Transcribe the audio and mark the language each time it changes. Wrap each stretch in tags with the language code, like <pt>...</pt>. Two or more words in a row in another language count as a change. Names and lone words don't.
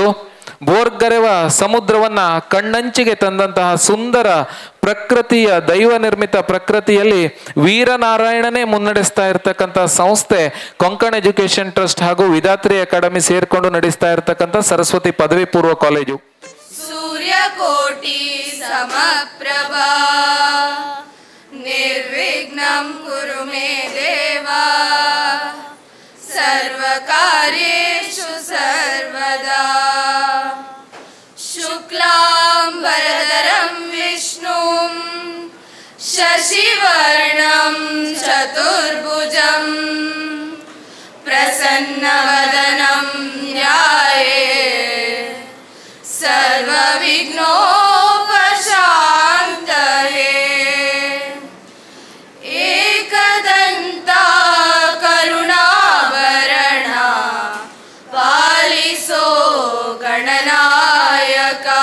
<kn>ಬೋರ್ಗರೆವ ಸಮುದ್ರವನ್ನ ಕಣ್ಣಂಚಿಗೆ ತಂದಂತಹ ಸುಂದರ ಪ್ರಕೃತಿಯ ದೈವ ನಿರ್ಮಿತ ಪ್ರಕೃತಿಯಲ್ಲಿ ವೀರನಾರಾಯಣನೇ ಮುನ್ನಡೆಸ್ತಾ ಇರತಕ್ಕಂಥ ಸಂಸ್ಥೆ ಕೊಂಕಣ ಎಜುಕೇಷನ್ ಟ್ರಸ್ಟ್ ಹಾಗೂ ವಿಧಾತ್ರಿ ಅಕಾಡೆಮಿ ಸೇರ್ಕೊಂಡು ನಡೆಸ್ತಾ ಇರತಕ್ಕಂಥ ಸರಸ್ವತಿ ಪದವಿ ಪೂರ್ವ ಕಾಲೇಜು.</kn> <sa>ಸೂರ್ಯಕೋಟಿ ಸಮಪ್ರಭಾ ನಿರ್ವಿಘ್ನಂ ಕುರು ಮೇ ದೇವಾ ಸರ್ವಕಾರ್ಯೇಷು ಸರ್ವದಾ ಶುಕ್ಲಾಂಬರಧರಂ ವಿಷ್ಣುಂ ಶಶಿವರ್ಣಂ ಚತುರ್ಭುಜಂ ಪ್ರಸನ್ನವದನಂ ಧ್ಯಾಯೇತ್ ಸರ್ವವಿಘ್ನೋಪಶಾಂತಯೇ.</sa> <kn>ಏಕದಂತ ಕರುಣಾಭರಣ ಪಾಲಿಸೋ ಗಣನಾಯಕ.</kn>